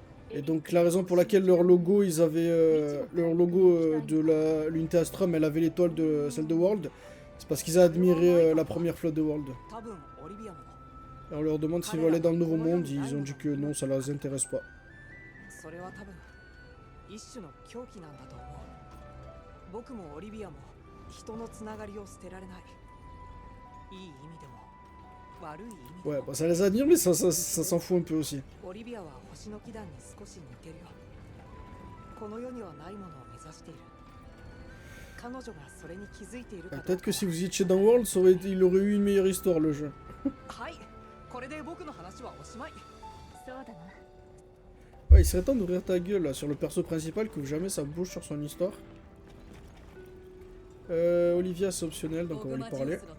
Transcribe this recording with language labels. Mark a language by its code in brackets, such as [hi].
[fr] Et donc la raison pour laquelle leur logo, ils avaient leur logo de l'unité Astrum, elle avait l'étoile de celle de World, c'est parce qu'ils admiraient la première flotte de World. [ja] 多分オリビアも。 [fr] Et on leur demande s'ils veulent aller dans le nouveau monde, ils ont dit que non, ça les intéresse pas. [ja] それは多分一種の狂気なんだと思う。僕もオリビアも人のつながりを捨てられない。いい意味でも悪い意味でも。 [fr] Ouais, bah ça les admire, mais ça s'en fout un peu aussi. [ja] オリビアは星の騎団に少し似てるよ。この世にはないものを目指している。彼女がそれに気づいているか。 [fr] Peut-être que si vous étiez dans World, il aurait eu une meilleure histoire le jeu. [ja] はい、これで僕の話はおしまい。そうだな。 [fr] Ouais, il serait temps d'ouvrir ta gueule là, sur le perso principal, que jamais ça bouge sur son histoire. Olivia c'est optionnel, donc on va lui parler.